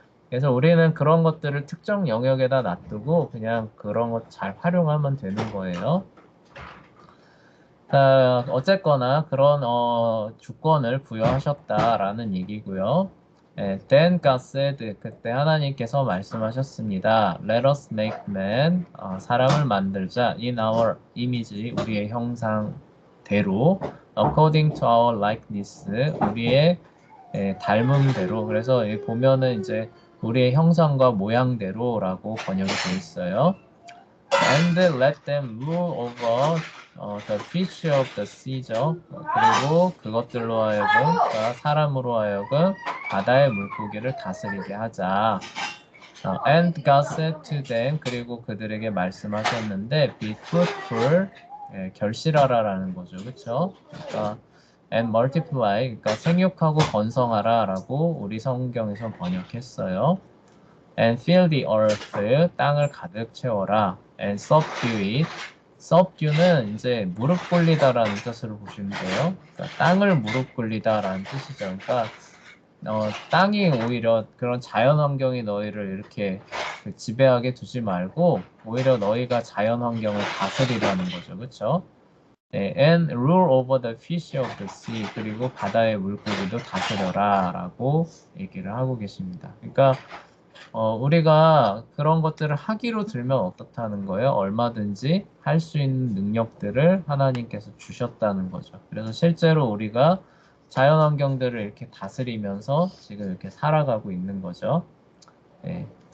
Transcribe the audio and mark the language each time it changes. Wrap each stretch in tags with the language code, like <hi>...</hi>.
<ko>그래서 우리는 그런 것들을 특정 영역에다 놔두고 그냥 그런 것 잘 활용하면 되는 거예요. 어쨌거나 그런 주권을 부여하셨다라는 얘기고요.</ko> <en>Then God said,</en> <ko>그때 하나님께서 말씀하셨습니다.</ko> <en>Let us make man,</en> <ko>사람을 만들자.</ko> <en>In our image,</en> <ko>우리의 형상대로.</ko> <en>According to our likeness,</en> <ko>우리의 닮음대로. 그래서 여기 보면은 이제 우리의 형상과 모양대로라고 번역이 되어 있어요.</ko> <en>And let them rule over the fish of the sea죠.</en> <ko>그리고 그것들로 하여금, 그러니까 사람으로 하여금 바다의 물고기를 다스리게 하자.</ko> <en>And God said to them,</en> <ko>그리고 그들에게 말씀하셨는데,</ko> <en>be fruitful,</en> <ko>결실하라라는 거죠. 그쵸? 그러니까,</ko> <en>and multiply,</en> <ko>그러니까 생육하고 번성하라라고 우리 성경에서 번역했어요.</ko> <en>And fill the earth,</en> <ko>땅을 가득 채워라.</ko> <en>And subdue it.</en> <ko>subdue는 이제 무릎 꿇리다라는 뜻으로 보시면 돼요. 그러니까 땅을 무릎 꿇리다라는 뜻이죠. 그러니까 땅이 오히려 그런 자연 환경이 너희를 이렇게 지배하게 두지 말고 오히려 너희가 자연 환경을 다스리라는 거죠. 그렇죠?</ko> <en>네, and rule over the fish of the sea.</en> <ko>그리고 바다의 물고기도 다스려라라고 얘기를 하고 계십니다. 그러니까 우리가 그런 것들을 하기로 들면 어떻다는 거예요? 얼마든지 할 수 있는 능력들을 하나님께서 주셨다는 거죠. 그래서 실제로 우리가 자연 환경들을 이렇게 다스리면서 지금 이렇게 살아가고 있는 거죠. 네.</ko>